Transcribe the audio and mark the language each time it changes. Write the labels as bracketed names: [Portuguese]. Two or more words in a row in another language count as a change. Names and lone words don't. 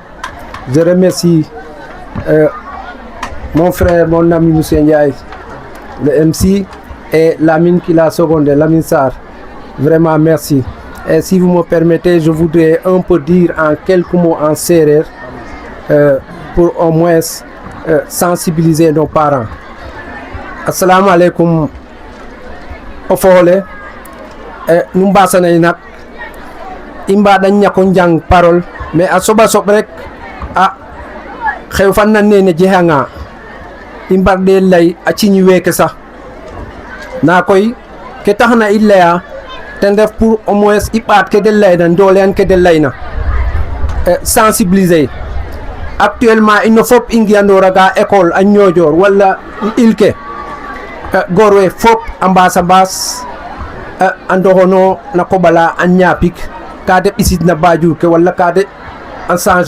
[French] Je remercie mon frère, mon ami Moussa Ndiaye, le MC, et Lamine qui l'a secondé, Lamine Sarr. Vraiment merci. Et si vous me permettez, je voudrais un peu dire en quelques mots en sérère pour au moins sensibiliser nos parents. [Arabic] السلام عليكم [Serer] o foole nu mbasanay nak i mbaɗa ñako njang [French] parole mais [Serer] a soɓa soɓ rek a xew fan nan nene jehanga i mbarɗe lay a ciñ weeke sax na koy ke taxna i laya ten ref [French] pour au moins [Serer] i ɓaat ke de layna ndoolean ke de layna [French] sensibiliser actuellement [Serer] ino fop i ngiyandoraga école a Niodior wala il ke goor we fop a mbaas a ndoxono na koɓala a ñaapik ka de ɓisid na bajur ke wala ka de a changer